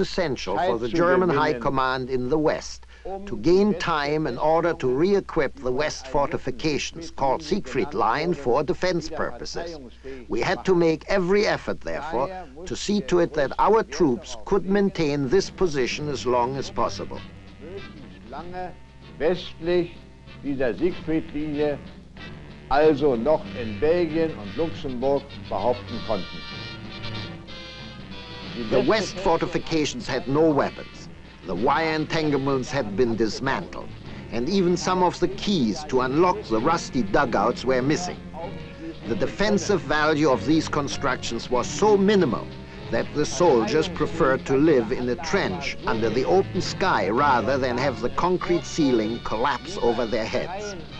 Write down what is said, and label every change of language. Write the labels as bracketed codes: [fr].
[en] essential for the German High Command in the West to gain time in order to re-equip the west fortifications, called Siegfried Line, for defense purposes. We had to make every effort, therefore, to see to it that our troops could maintain this position as long as possible. [de] Lange westlich dieser Siegfriedlinie, also noch in Belgien und Luxemburg behaupten konnten. [en] The west fortifications had no weapons. The wire entanglements had been dismantled, and even some of the keys to unlock the rusty dugouts were missing. The defensive value of these constructions was so minimal that the soldiers preferred to live in a trench under the open sky rather than have the concrete ceiling collapse over their heads.